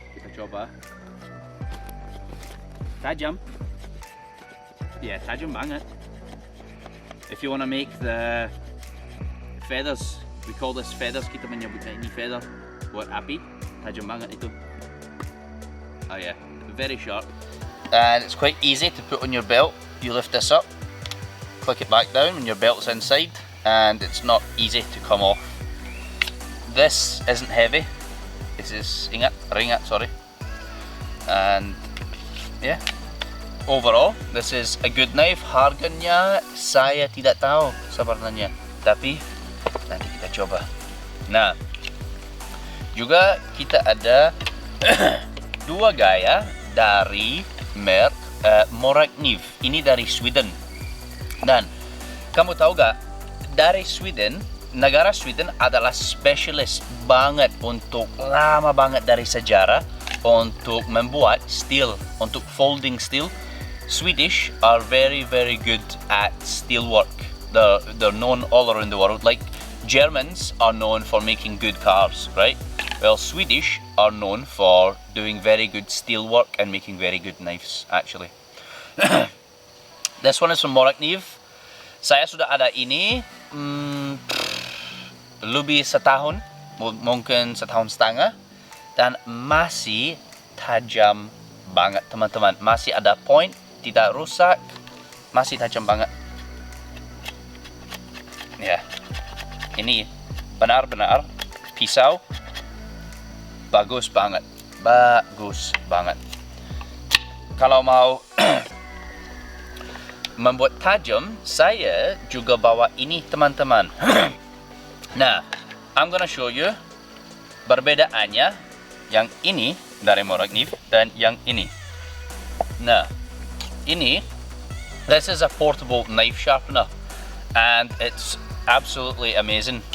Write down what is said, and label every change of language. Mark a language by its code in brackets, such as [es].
[id] Kita coba. Tajam. Ya, tajam banget. [en] If you wanna make the feathers, we call this feathers. [id] Kita menyebutnya ini feather buat api. Tajam banget itu. [en] Oh yeah, very sharp. And it's quite easy to put on your belt. You lift this up, click it back down when your belt's inside, and it's not easy to come off. This isn't heavy. This is ringat, sorry. And yeah, overall, this is a good knife. [id] Harganya saya tidak tahu sebenarnya, tapi nanti kita coba. Nah, juga kita ada dua gaya dari merek Morakniv. Ini dari Sweden. Dan kamu tahu gak, dari Sweden negara Sweden adalah spesialis banget untuk lama banget dari sejarah untuk membuat steel, untuk folding steel. [en] Swedish are very good at steel work. They're known all around the world. Like Germans are known for making good cars, right? Well, Swedish are known for doing very good steel work and making very good knives, actually. This one is from Morakniv. [id] Saya sudah ada ini lebih setahun, mungkin setahun setengah, dan masih tajam banget, teman-teman. Masih ada point, tidak rusak, masih tajam banget. Ya, ini benar-benar pisau bagus banget, bagus banget. Kalau mau membuat tajam, saya juga bawa ini, teman-teman. Nah, [en] I'm gonna show you [id] perbedaannya yang ini dari Morakniv dan yang ini. Nah, ini, [en] this is a portable knife sharpener and it's absolutely amazing.